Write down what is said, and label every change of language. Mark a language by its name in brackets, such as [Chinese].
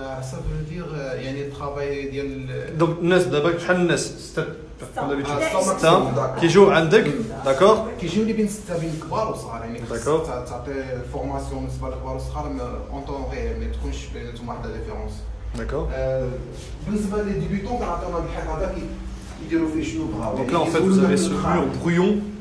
[French] Ça veut dire [Arabic] يعني الترافاي ديال [French] Donc, Nes, d'abord, [Arabic] شحال الناس؟ [French] Comme d'habitude. [Arabic] ستة. ستة كيجيو عندك، d'accord? كيجيو لي بين 6 بين كبار وصغار يعني [French] D'accord. [Arabic] تعطي الفورماسيون بالنسبه للكبار والصغار اون طون ريال ما تكونش بيناتهم واحد ديفيرونس. [French] D'accord. [Arabic] بالنسبه لي ديبيتون كنعطيوهم الحال هذا يديروا فيه شنو بغاو. [French] Donc là, en fait, vous avez ce mur brouillon.